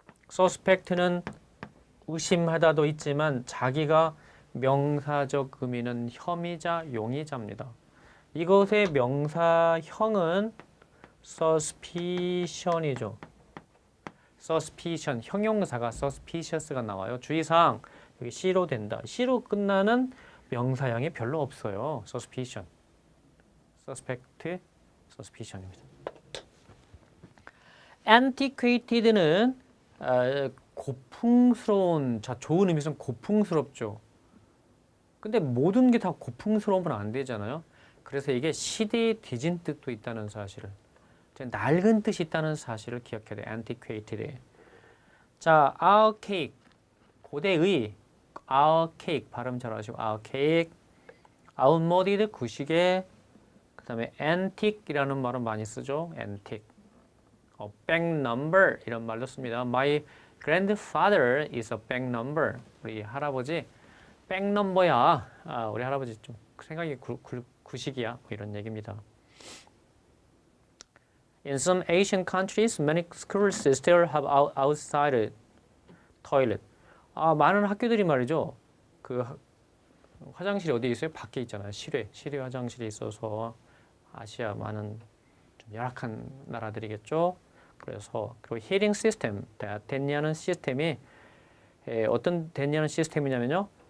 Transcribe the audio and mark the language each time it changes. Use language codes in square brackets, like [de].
[ko] suspect는 의심하다도 있지만 자기가 명사적 의미는 혐의자, 용의자입니다. 이것의 명사형은 suspicion이죠. suspicion, 형용사가 suspicious가 나와요. 주의사항, 여기 C로 된다. C로 끝나는 명사형이 별로 없어요. suspicion, suspect, suspicion입니다. antiquated는 고풍스러운, 자 좋은 의미에서는 고풍스럽죠. 근데 모든 게 다 고풍스러우면 안 되잖아요. 그래서 이게 시대에 뒤진 뜻도 있다는 사실을, 낡은 뜻이 있다는 사실을 기억해야 돼요. antiquated. 자, archaic, 고대의, archaic 발음 잘 하시고 archaic, outmoded 구시계, 그 다음에 antique이라는 말은 많이 쓰죠. antique. back number 이런 말도 씁니다. [en] My grandfather is a back number. [ko] 우리 할아버지 back number야. 우리 할아버지 좀 생각이 구식이야. 뭐 이런 얘기입니다. [en] In some Asian countries, many schools still have outside toilet. [ko] 많은 학교들이 말이죠. 그 화장실이 어디에 있어요? 밖에 있잖아요. 실외 화장실이 있어서 아시아 많은 좀 열악한 나라들이겠죠. 그래서 그리고 히팅 시스템, 됐냐는 시스템이 어떤 됐냐는 시스템이냐면요.